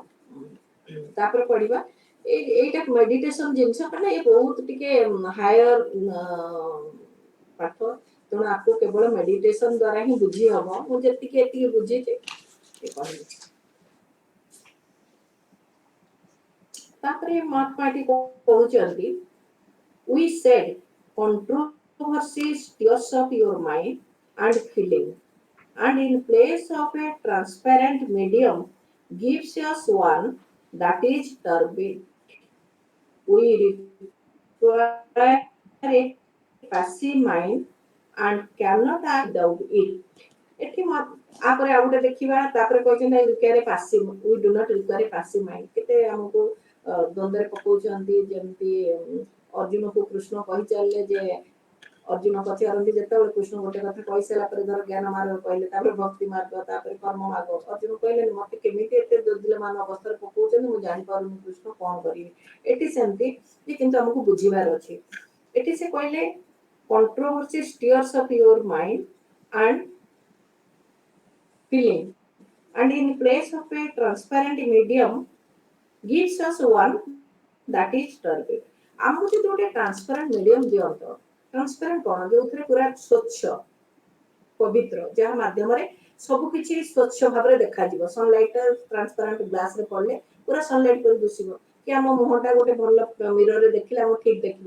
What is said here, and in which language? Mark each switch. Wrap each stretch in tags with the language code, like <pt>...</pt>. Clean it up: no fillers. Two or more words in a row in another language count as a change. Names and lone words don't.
<or>ତାପରେ ପଢିବା এইটা ମେଡିଟେସନ ଜିନିଷ ମାନେ ଏ ବହୁତ ଟିକେ ହାୟର ପାଠ। ତେଣୁ ଆକୁ କେବଳ ମେଡିଟେସନ ଦ୍ୱାରା ହିଁ ବୁଝି ହବ। ମୁଁ ଯେତିକି ଏତିକି ବୁଝିଛି କହିବି। ତାପରେ ମହାତ୍ମାଟି କହୁଛନ୍ତି</or> <en>we said controversy stirs up your mind and feeling, and in place of a transparent medium gives us one that is turbid. We require a passive mind and cannot act without it.</en> <or>ଏଠି ଆପରେ ଆଉ ଗୋଟେ ଦେଖିବା। ତାପରେ କହିଛନ୍ତି</or> <en>require passive, we do not require passive mind.</en> <or>କେତେ ଆମକୁ ଦ୍ୱନ୍ଦ୍ୱରେ ପକଉଛନ୍ତି। ଯେମିତି ଅର୍ଜୁନକୁ କୃଷ୍ଣ କହିଚାଲିଲେ ଯେ ଅର୍ଜୁନ ପଚାରନ୍ତି ଯେତେବେଳେ କୃଷ୍ଣ ଗୋଟେ କଥା କହିସାରିଲା ପରେ ଧର ଜ୍ଞାନ ମାର୍ଗ କହିଲେ, ତାପରେ ଭକ୍ତି ମାର୍ଗ, ତାପରେ କର୍ମ ମାର୍ଗ। ଅର୍ଜୁନ କହିଲେ ମତେ କେମିତି ଏତେ ଦୁର୍ଦ୍ଦିମାନ ଅବସ୍ଥାରେ ପକଉଛନ୍ତି, ମୁଁ ଜାଣିପାରୁନି କୃଷ୍ଣ କଣ କରିବି। ଏଠି ସେମିତି କିନ୍ତୁ ଆମକୁ ବୁଝିବାର ଅଛି। ଏଠି ସେ କହିଲେ</or> <en>controversy stirs up your mind and feeling, and in place of a transparent medium gives us one that is turbid.</en> <or>ଆମକୁ ଯଦି ଗୋଟେ</or> <en>transparent medium</en> <or>ଦିଅନ୍ତ, ଟ୍ରାନ୍ସପାରେଣ୍ଟ କଣ ଯୋଉଥିରେ ପୁରା ସ୍ୱଚ୍ଛ ପବିତ୍ର, ଯାହା ମାଧ୍ୟମରେ ସବୁ କିଛି ସ୍ୱଚ୍ଛ ଭାବରେ ଦେଖାଯିବ।</or> <en>sunlight transparent glassରେ</en> <or>ପଡିଲେ ପୁରା ସନଲାଇଟ ପରି ଦିଶିବ। କି ଆମ ମୁହଁଟା ଗୋଟେ ଭଲ ମିରରରେ ଦେଖିଲେ ଆମକୁ ଠିକ ଦେଖିବ।</or>